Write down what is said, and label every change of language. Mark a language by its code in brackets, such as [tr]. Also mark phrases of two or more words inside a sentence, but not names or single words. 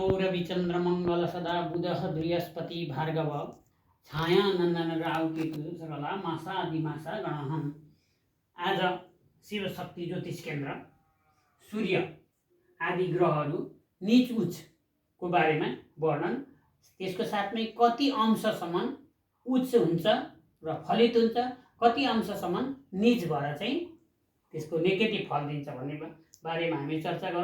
[sa] रविचन्द्र मङ्गल सदा बुधः बृहस्पति भार्गव छाया नन्दन राहु केतु सकला मासा दिमासा गणहम्। [ne] आज शिव शक्ति ज्योतिष केन्द्र सूर्य आदि ग्रहहरू नीच उच्चको बारेमा वर्णन, त्यसको साथमै कति अंशसम्म उच्च हुन्छ र फलित हुन्छ, कति अंशसम्म नीच भएर चाहिँ त्यसको नेगेटिभ फल दिन्छ भन्ने बारेमा हामी चर्चा गरौँ।